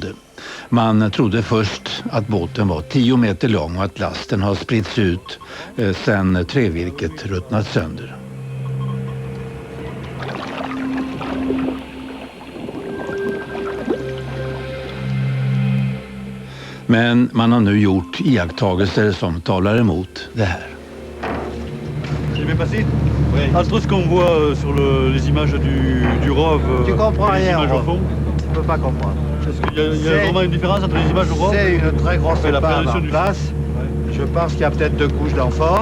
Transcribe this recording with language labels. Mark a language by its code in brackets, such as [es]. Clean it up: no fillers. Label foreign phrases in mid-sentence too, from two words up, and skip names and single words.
[sv] Man trodde först att båten var 10 meter lång och att lasten har spritts ut sedan trävirket ruttnat sönder. Men man har nu gjort iakttagelser som talar emot det här. [fr] J'ai bien passé. Entre ce qu'on voit sur les images du ROV Tu comprends et les rien, images au ROV. fond, Tu peux pas comprendre. est-ce qu'il y a vraiment une différence entre les images au ROV C'est une très grosse et la épave présentation en du place. Ouais. Je pense qu'il y a peut-être 2 couches d'amphores.